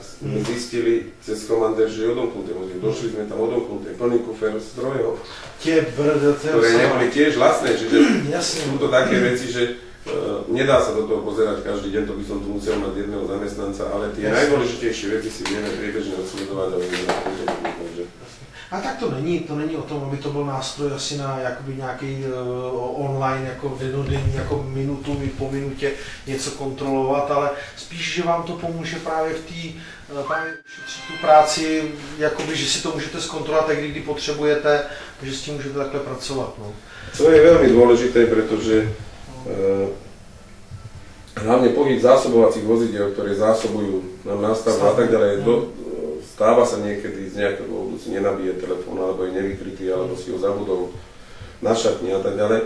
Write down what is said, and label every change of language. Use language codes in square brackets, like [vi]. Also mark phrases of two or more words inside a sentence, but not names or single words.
[sk] My zistili cez komander, že je odomknuté vozidlo. Došli sme tam odomknuté, plný kufer strojov, ktoré neboli tiež vlastné. Čiže sú to také veci, že nedá sa do toho pozerať každý deň, to by som tu musel mať jedného zamestnanca, ale tie najdôležitejšie veci si vieme priebežne odsledovať a vieme na to. [cs] A tak to není o tom, aby to byl nástroj asi na jakoby nějaký online, jako denodenní, jako minutu po minutě něco kontrolovat, ale spíš, že vám to pomůže právě v té právě ušetřit tu práci, jakoby, že si to můžete zkontrolovat tak, kdy potřebujete, že s tím můžete takhle pracovat. No. [sk] To je veľmi dôležité, pretože hlavne pohyb zásobovacích vozidel, ktoré zásobujú nám nástavbu a tak ďalej, stáva sa niekedy z nejakého dôvodu si nenabije telefón, alebo je nevykrytý, alebo si ho zabudol na šatni a tak ďalej.